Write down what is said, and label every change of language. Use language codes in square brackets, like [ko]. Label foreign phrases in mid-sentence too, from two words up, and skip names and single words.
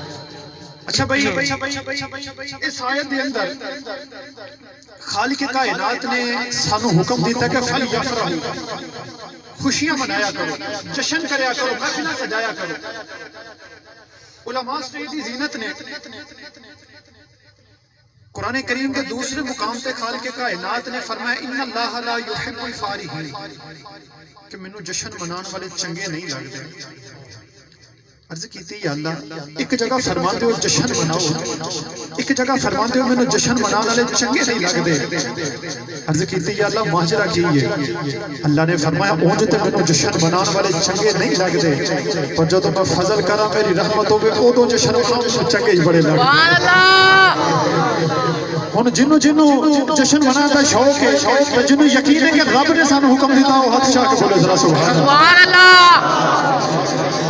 [hi] अच्छा भाई इस आयत के अंदर खालिक कायनात ने [pa] ਸਾਨੂੰ ਹੁਕਮ ਦਿੱਤਾ [hi] कि फलयफरहू, खुशियां मनाया करो, जश्न करया करो, महफिल सजाया करो। उलमा स्टेज की जीनत ने कुरान करीम के दूसरे मुकाम पे खालिक कायनात ने फरमाया [ar] إن الله لا يحب الفارحين, [hi] कि मैनू जश्न मनाने वाले चंगे नहीं लगते। अर्ज की [ar] يا الله [hi] एक जगह फरमाते हो जश्न मनाओ, एक जगह फरमाते हो मैनू जश्न मनाने वाले चंगे नहीं लगते। अर्ज की [ar] يا الله [hi] माजरा की है। [pa] ਅੱਲਾਹ ਨੇ ਫ਼ਰਮਾਇਆ ਉਂਜ ਤੇ ਮੈਨੂੰ ਜਸ਼ਨ ਮਨਾਨੇ ਵਾਲੇ ਚੰਗੇ ਨਹੀਂ ਲਗਦੇ, ਪਰ ਜਦੋਂ ਮੈਂ ਫ਼ਜ਼ਲ ਕਰਾਂ ਮੇਰੀ ਰਹਿਮਤ ਹੋਵੇ ਉਦੋਂ ਜਸ਼ਨ ਮਨਾਓ ਚੰਗੇ ਹੀ ਬੜੇ ਲਗਦੇ। [ar] سبحان الله. [pa] ਹੁਣ ਜਿਨ੍ਹੂੰ ਜਿਨ੍ਹੂੰ ਜਸ਼ਨ ਮਨਾਨੇ ਕਾ ਸ਼ੌਕ ਹੈ, ਤੇ ਜਿਨ੍ਹੂੰ ਯਕੀਨ ਹੈ ਕਿ ਰੱਬ ਨੇ ਸਾਨੂੰ ਹੁਕਮ ਦਿੱਤਾ ਵੋ ਹੱਥ ਚਾ ਕੇ ਬੋਲੇ ਜ਼ਰਾ [ar] سبحان الله.